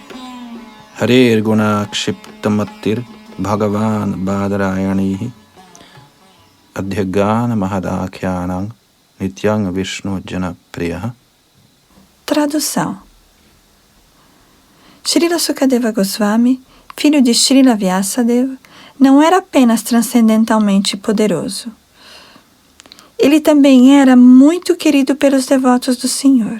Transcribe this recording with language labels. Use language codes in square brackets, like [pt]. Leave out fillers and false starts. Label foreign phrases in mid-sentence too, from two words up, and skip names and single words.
[sa] Harer guna kshiptamatir bhagavan badarayanihi adhyagana mahadakhyanang nityang vishnu jana priyaha. [pt] Tradução. Srila Sukadeva Goswami, filho de Srila Vyasadeva, não era apenas transcendentalmente poderoso. Ele também era muito querido pelos devotos do Senhor.